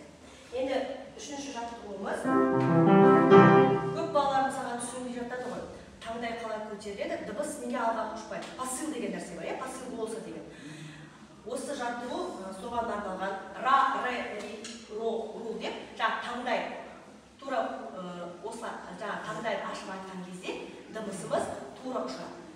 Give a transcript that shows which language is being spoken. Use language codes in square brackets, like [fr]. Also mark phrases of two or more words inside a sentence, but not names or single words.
[kk] Енді үшінші жаттығуымыз, көп балалардың саған түсінбей жатады ғой. Таңдай қалай көтеріледі, дыбыс неге алға ұшпайды. Пасыл деген нәрсе бар, пасыл болса деген. Осы жаттығу соған арналған ра, ре, ри, ро, ру деп, таңдай тура осылай таңдай ашып айтқан кезде дыбысымыз тура ұшады.